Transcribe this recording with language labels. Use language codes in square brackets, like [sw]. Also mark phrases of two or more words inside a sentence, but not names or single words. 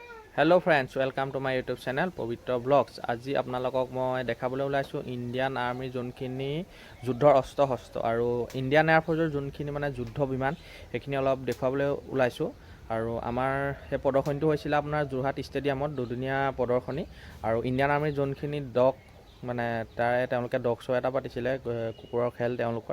[en] Hello friends, welcome to my YouTube channel Pavitra Vlogs. [as] আজি আপোনালোকক মই দেখাবলৈ ওলাইছোঁ [en] Indian Army [as] যোনখিনি যুদ্ধৰ অস্ত্ৰ শস্ত্ৰ আৰু [en] Indian Airforce [as] যোনখিনি মানে যুদ্ধ বিমান সেইখিনি অলপ দেখুৱাবলৈ ওলাইছোঁ। আৰু আমাৰ সেই প্ৰদৰ্শনীটো হৈছিলে আপোনাৰ যোৰহাট ষ্টেডিয়ামত দুদিনীয়া প্ৰদৰ্শনী। আৰু [en] Indian Army [as] যোনখিনি ডগ মানে তাৰে তেওঁলোকে [en] dog show' [as] এটা পাতিছিলে, কুকুৰৰ খেল তেওঁলোকৰ।